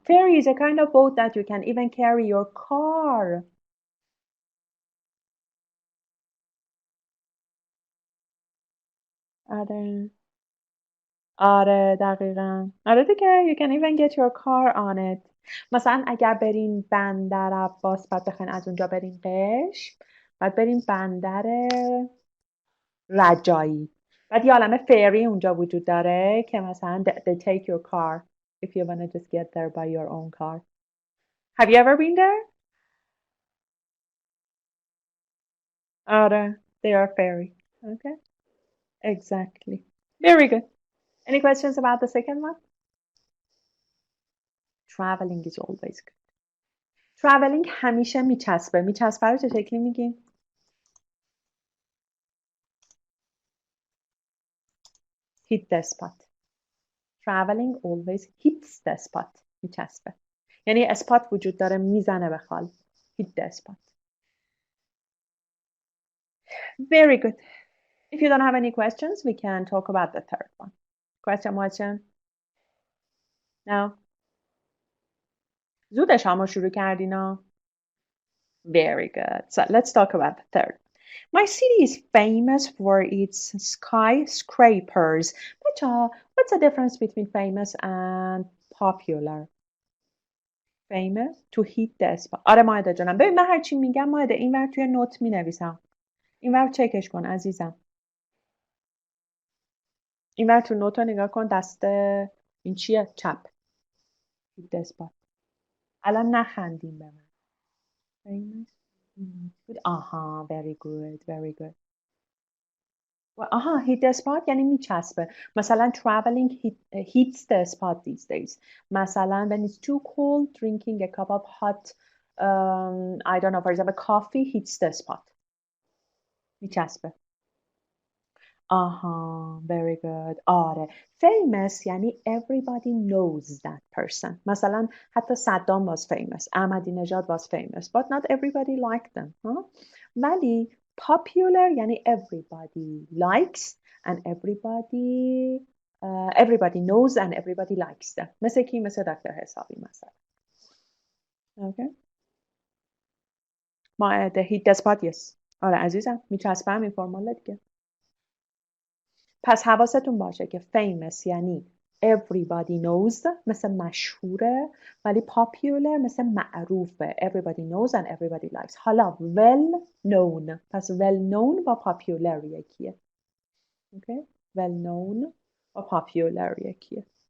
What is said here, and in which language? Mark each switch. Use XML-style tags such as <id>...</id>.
<en>Ferry is a kind of boat that you can even carry your car.</en> <fa>آره دقیقا. آره دیگه</fa> <en>you can even get your car on it.</en> <fa>مثلا اگر برین بندر عباس بعد بخواین از اونجا برین قشم، بعد برین بندر رجایی، بعد یه عالمه فری اونجا وجود داره که مثلا</fa> <en>they take your car if you wanna just get there by your own car. Have you ever been there?</en> <fa>آره</fa> <en>they are ferry. Okay. Exactly. Very good. Any questions about the second one? Traveling is always good.</en> <fa>Traveling همیشه میچسبه. میچسبه رو چه شکلی میگیم؟</fa> <en>hit the spot. Traveling always hits the spot.</en> <fa>میچسبه. یعنی اسپات وجود داره میزنه به خال.</fa> <en>hit the spot. Very good. If you don't have any questions, we can talk about the third one. Question? No?</en> <fa>زود شما شروع کردینا.</fa> <en>Very good. So let's talk about the third. My city is famous for its skyscrapers. What's the difference between famous and popular? Famous to hit the spot.</en> <fa>آره مایده جانم. ببین من هرچی میگم مایده اینور توی نوت مینویسم. اینور چکش کن عزیزم. اینور تو نوت رو نگاه کن دست این چیه؟ چپ.</fa> <en>hit the spot.</en> <fa>الان نخندیم به من.</fa> <en>Famous. Very good. hit the spot</en> <fa>یعنی میچسبه.</fa> <en>مثلا traveling hits the spot these days. مثلا when it's too cold, drinking a cup of hot, I don't know, for example, coffee hits the spot.</en> <fa>میچسبه.</fa> <en>Very good.</en> <fa>آره.</fa> <en>Famous</en> <fa>یعنی</fa> <en>everybody knows that person.</en> <fa>مثلا حتی صدام</fa> <en>was famous. احمدی نژاد was famous. But not everybody liked them.</en> <fa>ولی</fa> <en>popular یعنی everybody likes and everybody knows and everybody likes them.</en> <fa>مثل کی؟ مثل دکتر حسابی مثلا. Okay. ما</fa> <en>hit the spot yes.</en> <fa>آره عزیزم میچسبه همین فرمال دیگه. پس حواستون باشه که famous یعنی</fa> <en>everybody knows</en> <fa>مثل مشهوره، ولی popular مثل معروفه.</fa> <en>everybody knows and everybody likes. حالا well known، پس well known</en> <fa>با popular یکیه.</fa> <en>okay? well known</en> <fa>با popular یکیه.</fa>